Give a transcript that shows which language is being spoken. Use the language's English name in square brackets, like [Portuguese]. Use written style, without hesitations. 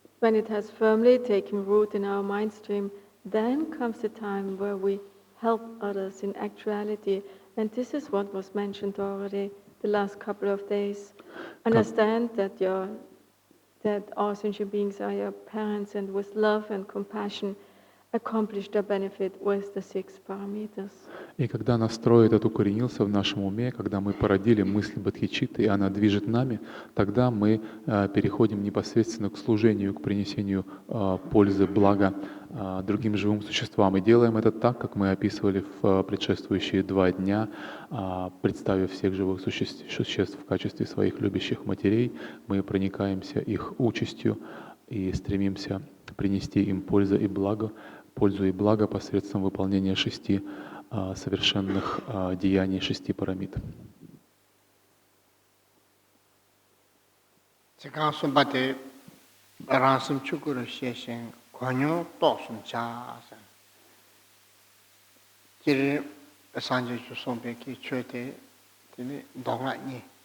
[English] When it has firmly taken root in our mind stream, then comes the time where we help others in actuality. And this is what was mentioned already the last couple of days. Understand that your that all sentient beings are your parents, and with love and compassion accomplish their benefit with the 6 parameters. [Russian] И когда настрой этот укоренился в нашем уме, когда мы породили мысль бодхичитты, и она движет нами, тогда мы переходим непосредственно к служению, к принесению пользы, блага другим живым существам. И делаем это так, как мы описывали в предшествующие 2 дня, представив всех живых существ в качестве своих любящих матерей, мы проникаемся их участью и стремимся принести им пользу и благо посредством выполнения 6 совершенных деяний 6 парамит. Сега сумбате рансум чукуру шешен 권유 똑순 자산 길 산지 주송백이 최대 되네 동아니